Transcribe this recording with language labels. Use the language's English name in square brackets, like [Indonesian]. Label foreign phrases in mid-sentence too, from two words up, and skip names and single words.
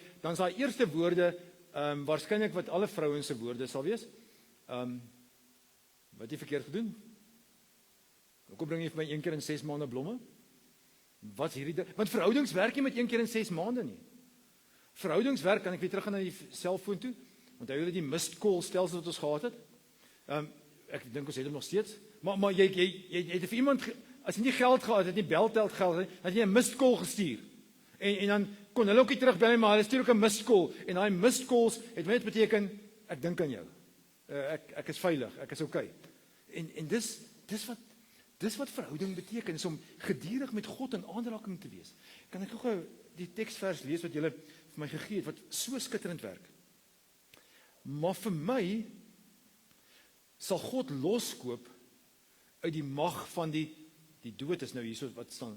[Afrikaans] Dan is daai eerste woorde waarskynlik wat alle vrouens se woorde sal wees. Wat jy verkeerd gedoen? Hoekom bring jy vir my 1 keer in 6 maande blomme? Wat is hierdie? Want verhoudings werk nie met 1 keer in 6 maande nie. Verhoudings werk, kan ek weer terug gaan na die selfoon toe? Onthou julle die [English] missed call [Afrikaans] stelsel wat ons gehad het? Ek dink ons het hom nog steeds. Maar jy het vir iemand, as jy nie geld gehad het, nie belteld geld het, dan het jy 'n [English] missed call [Afrikaans] gestuur. En dan kon hulle ook nie terugbel nie, maar hulle stuur ook 'n [English] missed call. [Afrikaans] En daai [English] missed calls [Afrikaans] het net beteken, ek dink aan jou. Ek is veilig, ek is okay. En dis wat verhouding beteken, is om gedurig met God in aanraking te wees. Kan ek gou die teksvers lees wat julle vir my gegee het, wat so skitterend werk. Maar vir my sal God loskoop uit die mag van die dood is nou hierso wat staan.